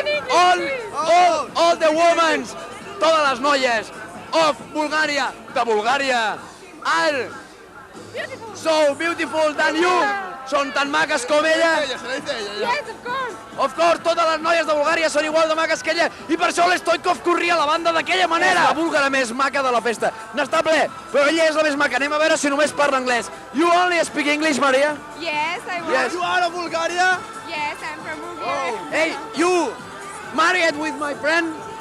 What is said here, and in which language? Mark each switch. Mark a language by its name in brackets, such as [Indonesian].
[English] All the women, [Spanish] todas las noies [English] of Bulgaria, de Bulgaria, are so beautiful than you. [Catalan] Són tan maques com ella. [English] Yes, of course. [Catalan] Of course, totes les noies de Bulgària són igual de maques que ella i per això l'Stoikov corria la banda d'aquella manera. És la búlgara més maca de la festa. N'està ple, però ella és la més maca. Anem a veure si només parla anglès. [English] You only speak English, Maria? Yes, I will. Yes. You are of Bulgaria? Yes, I'm from Bulgaria. Hey, you married with my friend?